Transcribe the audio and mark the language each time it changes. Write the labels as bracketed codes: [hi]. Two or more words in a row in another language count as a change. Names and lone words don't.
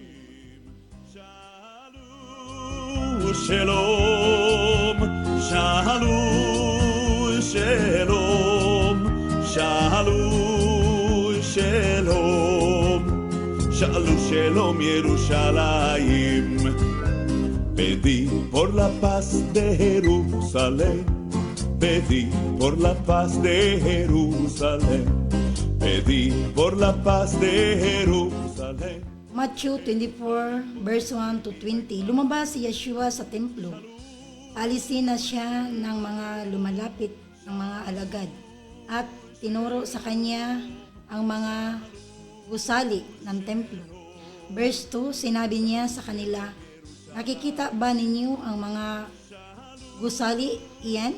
[he] Shalom, shalom, shalom, shalom, shalom, shalom, shalom, [es] Jerusalén. Pedí por la paz de Jerusalén, pedí por la paz de Jerusalén, pedí por la paz de Jerusalén. [en] Matthew 24, verse 1 to 20. [tl] Lumabas si Yeshua sa templo. Alisin na siya ng mga lumalapit ng mga alagad at tinuro sa kanya ang mga gusali ng templo. Verse 2, sinabi niya sa kanila, nakikita ba ninyo ang mga gusali iyan?